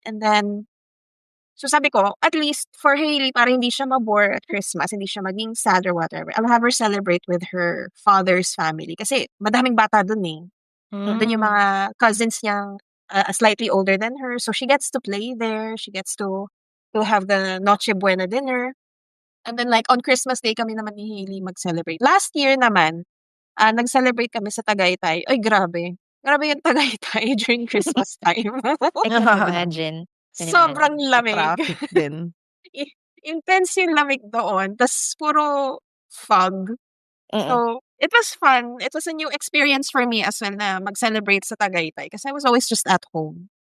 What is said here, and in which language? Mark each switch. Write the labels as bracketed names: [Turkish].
[English] And then, [Filipino] so sabi ko, [English] at least for Hailey, [Filipino] para hindi siya mabore [English] at Christmas, [Filipino] hindi siya maging sad [English] or whatever, I'll have her celebrate with her father's family. [Filipino] Kasi madaming bata dun eh. Dun yung mga cousins niyang [English] slightly older than her. So she gets to play there. She gets to have the Noche Buena dinner. And then like on Christmas Day [Filipino] kami naman ni Hailey mag-celebrate. [English] Last year [Filipino] naman, nag-celebrate kami sa Tagaytay. Ay, grabe. Grabe yung Tagaytay [English] during Christmas time. I can imagine. [Filipino] Sobrang lamig. Traffic din. Intense yung lamig doon. Tas puro fog. [English] So, it was fun. It was a new experience for me as well [Filipino] na mag-celebrate sa Tagaytay kasi [English] I was always just at home.